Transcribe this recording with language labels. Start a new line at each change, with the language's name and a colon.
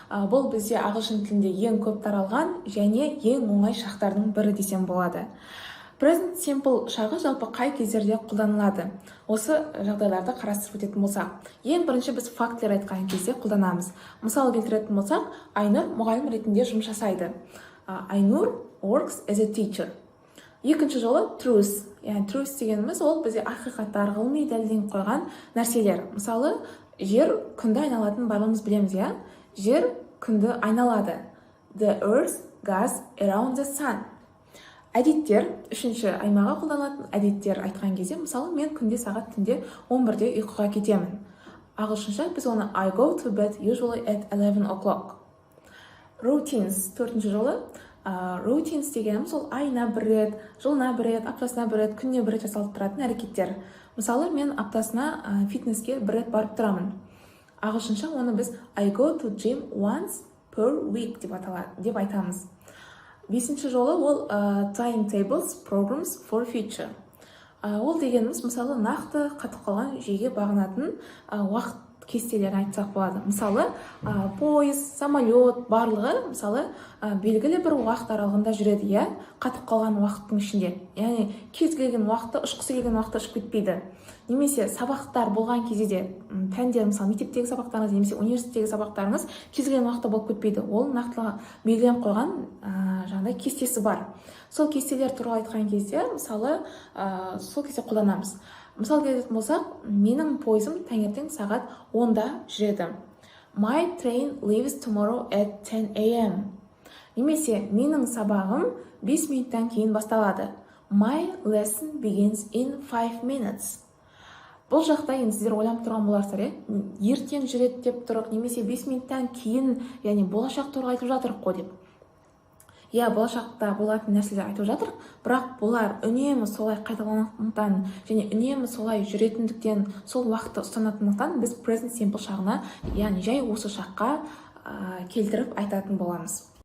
Kazakh: Бұл бізде ағылшын тілінде ең көп таралған және ең оңай шақтардың бірі десем болады. Present simple шағы жалпы қай кездерде қолданылады? Осы жағдайларды қарастырып өтетін болсақ, ең бірінші біз фактілер айтқан кезде қолданамыз. Мысал келтіретін болсақ, Айнұр мұғалім ретінде жұмыс жасайды.
English: Айнұр works as a teacher.
Kazakh: Екінші жолы truth. Яғни truth дегеніміз ол бізде ақиқаттар, ғылыми дәлелденіп қойған нәрселер. Мысалы, жер күнді айналатынын барлығымыз білеміз, иә? Жер күнді айналады.
English: The earth goes around the sun.
Kazakh: Әдеттер, үшінші аймаға қолданылатын әдеттер айтқан кезде, мысалы, мен күнде сағат түнде 11-де ұйқыға кетемін. Ағылшынша біз оны
English: I go to bed usually at 11 o'clock.
Kazakh: Routines, төртінші жолы. Routines дегеніміз ол айына бір рет, жылына бір рет, аптасына бір рет, күніне бір рет жасалып тұратын әрекеттер. Мысалы, мен аптасына фитнеске бір рет барып тұрамын. Ағылшынша оны біз
English: I go to gym once per week
Kazakh: деп айтамыз. Бесінші жолы ол
English: timetables, programs for future.
Kazakh: Ол дегеніміз, мысалы, нақты қатып қалған жүйеге бағынатын уақыт кестелерін айтсақ болады. Мысалы, пойыз, самолет, барлығы, мысалы, белгілі бір уақыт аралығында жүреді, иә, қатып қалған уақыттың ішінде. Яғни, кез келген уақытта, ұшқысы келген уақытта ұшып кетпейді. Немесе сабақтар болған кезде де, пәндер, мысалы, мектептегі сабақтарыңыз, немесе университеттегі сабақтарыңыз кез келген уақытта болып кетпейді. Ол нақтылы белгіленіп қойған жаңағыдай кестесі бар. Сол кестелер туралы айтқан кезде, мысалы, сол кезде қолданамыз. Мысал келетін болсақ, менің пойызым таңертең сағат 10-да жүреді.
English: My train leaves tomorrow at 10 a.m.
Kazakh: Немесе, менің сабағым 5 минуттан кейін басталады.
English: My lesson begins in 5 minutes.
Kazakh: Бұл жақта енді сіздер ойланып тұрған боларсыздар, ертең жүреді деп тұрық, немесе 5 минуттан кейін, яғни болашақ туралы айтып жатырық қой деп. Иә, болашақта болатын нәрселер айтып жатыр, бірақ бұлар үнемі солай қайталанатындықтан және үнемі солай жүретіндіктен, сол уақытты ұстанатындықтан біз present simple шағына, яғни жай осы шаққа келтіріп айтатын боламыз.